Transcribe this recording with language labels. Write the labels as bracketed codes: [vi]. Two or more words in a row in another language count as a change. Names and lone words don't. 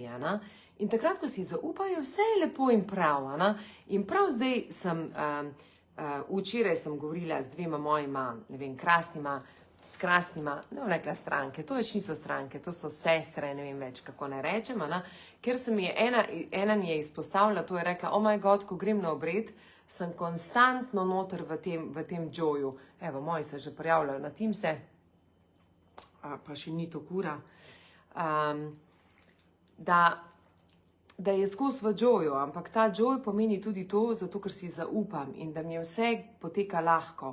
[sl] In takrat, ko si zaupajo, vse je lepo in prav. In prav zdaj včeraj sem govorila z 2 mojima, ne vem, krasnima, ne bom rekla stranke, to več niso stranke, to so sestre, ne vem več, kako ne rečem, ker se mi je ena mi je izpostavila, to je rekla, [en] oh my god, [sl] ko grem na obred, sem konstantno noter v tem joju. Evo, moji se že prijavljajo na Teamse, pa še ni to kura, da je skozi v joju, ampak ta joj pomeni tudi to, zato ker si zaupam in da mi je vse poteka lahko.